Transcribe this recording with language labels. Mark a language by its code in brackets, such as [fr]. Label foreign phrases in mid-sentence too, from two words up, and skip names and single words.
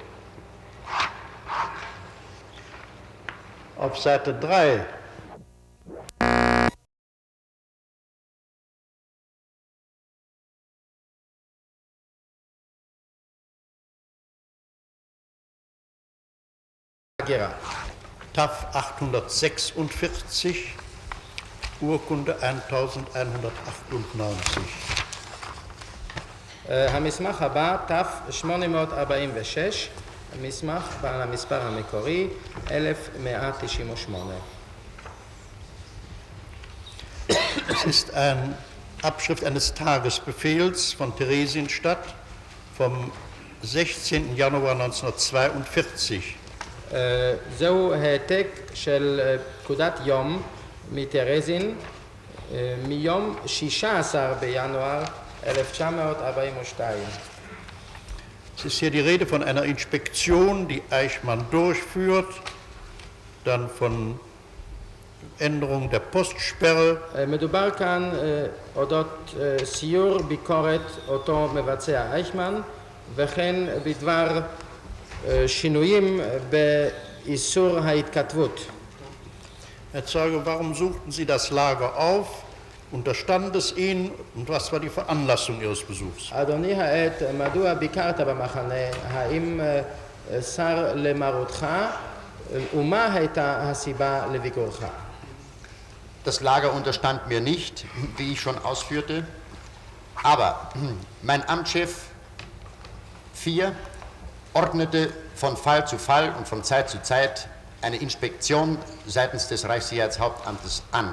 [de] Auf Seite 3 TAF 846, Urkunde 1198. [he] המסמך הבא, ת'846, מסמך בעל המספר המקורי 1198. [de] Es ist eine Abschrift eines Tagesbefehls von Theresienstadt vom 16. Januar 1942. [he] זהו העתק של פקודת יום מטרזין מיום 16 בינואר 1942. [de] Es ist hier die Rede von einer Inspektion, die Eichmann durchführt, dann von Änderung der Postsperre. [he] מדובר כאן אודות סיור ביקורת אותו מבצע אייכמן וכן בדבר שינויים באיסור ההתכתבות. [de] Herr Zeuge, warum suchten Sie das Lager auf? Unterstand es Ihnen und was war die Veranlassung Ihres Besuchs? [he] אדוני העד, מדוע ביקרת במחנה? האם סר למרותך? ומה הייתה הסיבה לביקורך? [de] Das Lager unterstand mir nicht, wie ich schon ausführte, aber mein Amtschef 4 ordnete von Fall zu Fall und von Zeit zu Zeit eine Inspektion seitens des Reichssicherheitshauptamtes an.